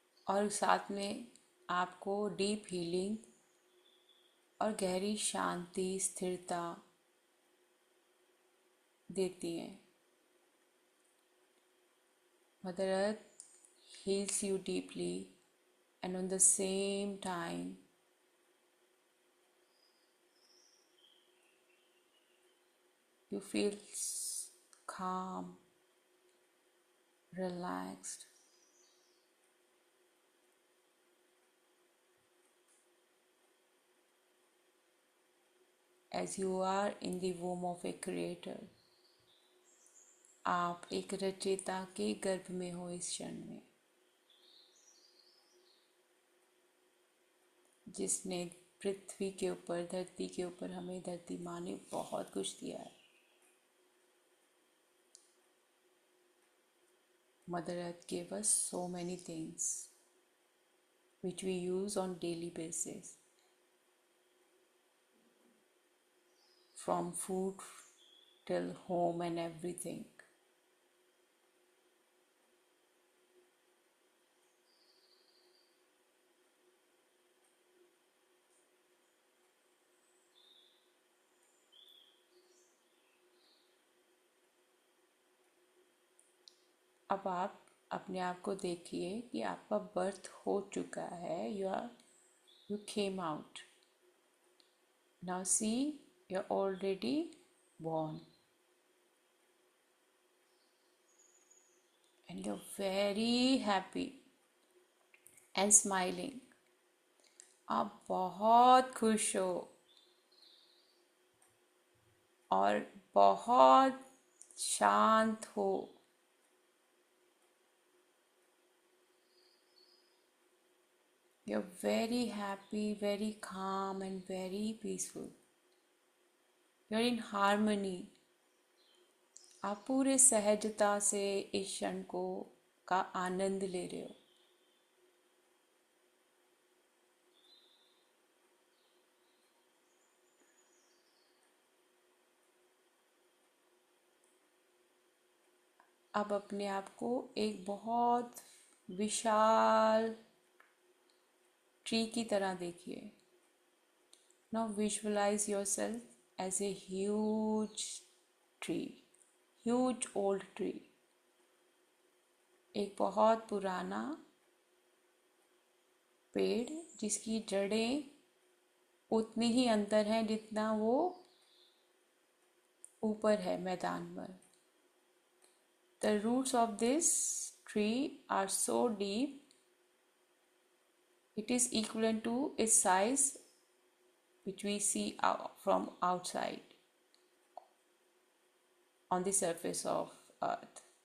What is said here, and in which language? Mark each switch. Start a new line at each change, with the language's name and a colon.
Hindi: और साथ में आपको डीप हीलिंग और गहरी शांति स्थिरता देती हैं.
English: Mother earth heals you deeply, and on the same time you feel calm, relaxed. As you are in the womb of a creator,
Hindi: आप एक रचयिता के गर्भ में हो इस क्षण में, जिसने पृथ्वी के ऊपर, धरती के ऊपर, हमें धरती माँ ने बहुत कुछ दिया है.
English: Mother Earth gave us so many things which we use on daily basis, from food till home and everything.
Hindi: अब आप अपने आप को देखिए कि आपका बर्थ हो चुका है.
English: You came out. Now see, you're already born. And you're very happy and smiling.
Hindi: आप बहुत खुश हो और बहुत शांत हो.
English: You're very happy, very calm and very peaceful. You're in harmony.
Hindi: आप पूरे सहजता से इस क्षण को का आनंद ले रहे हो. अब अपने आप को एक बहुत विशाल ट्री की तरह देखिए.
English: Now visualize yourself as a huge tree. Huge old tree,
Hindi: एक बहुत पुराना पेड़ जिसकी जड़ें उतनी ही अंदर हैं जितना वो ऊपर है मैदान पर.
English: The roots of this tree are so deep, it is equivalent to its size which we see from outside on the surface of earth.